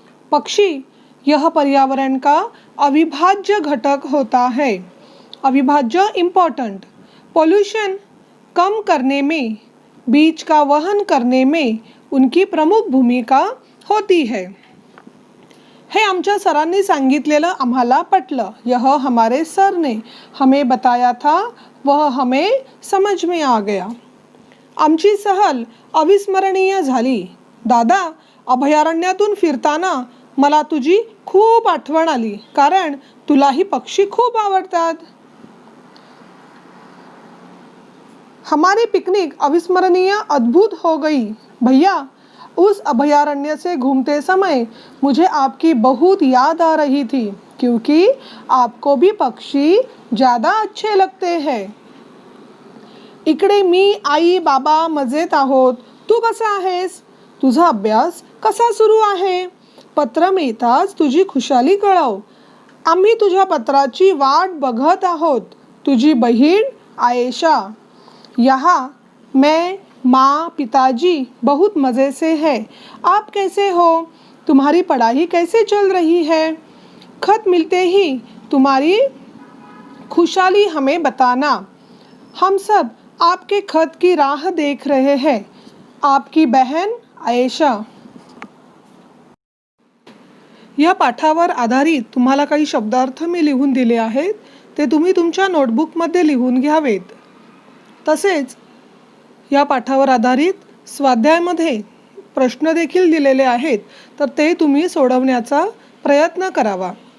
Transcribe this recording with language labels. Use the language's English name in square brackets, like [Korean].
[Hindi] पक्षी यह पर्यावरण का अविभाज्य घटक होता है. अविभाज्य इम्पोर्टेंट. पोल्यूशन कम करने में, बीज का वहन करने में उनकी प्रमुख भूमिका होती है. [Marathi] हे आमच्या सरांनी सांगितलेलं आम्हाला पटलं. [Hindi] यह हमारे सर ने हमें बताया था, वह हमें समझ में आ गया. [Marathi] आमची सहल अविस्मरणीय झाली. दादा, अभयारण्यातून फिरताना मला तुझी खूप आठवण आली, कारण तुलाही पक्षी खूप आवडतात. [Hindi] हमारी पिकनिक अविस्मरणीय अद्भुत हो गई. भैया, उस अभयारण्य से घूमते समय मुझे आपकी बहुत याद आ रही थी, क्योंकि आपको भी पक्षी ज़्यादा अच्छे लगते हैं. [Marathi] इकडे मी, आई, बाबा मजेत आहोत. तू कसा आहेस? तुझा अभ्यास कसा सुरू आहे? पत्र मिळताच तुझी खुशाली कळव. आम्ही तुझ्या पत्राची वाट बघत आहोत. तुझी बहीण आयेशा. [Hindi] यहाँ मैं, माँ, पिताजी बहुत मज़े से है. आप कैसे हो? तुम्हारी पढ़ाई कैसे चल रही है? खत मिलते ही तुम्हारी खुशहाली हमें बताना. हम सब आपके खत की राह देख रहे हैं. आपकी बहन आयेशा. [Marathi] या पाठावर आधारित तुम्हाला काही शब्दार्थ मी लिहून दिले आहेत, ते तुम्ही तुमच्या नोटबुकमध्ये लिहून घ्यावेत. तसेच या पाठावर आधारित स्वाध्यायामध्ये प्रश्न देखील दिलेले आहेत, तर ते तुम्ही सोडवण्याचा प्रयत्न करावा.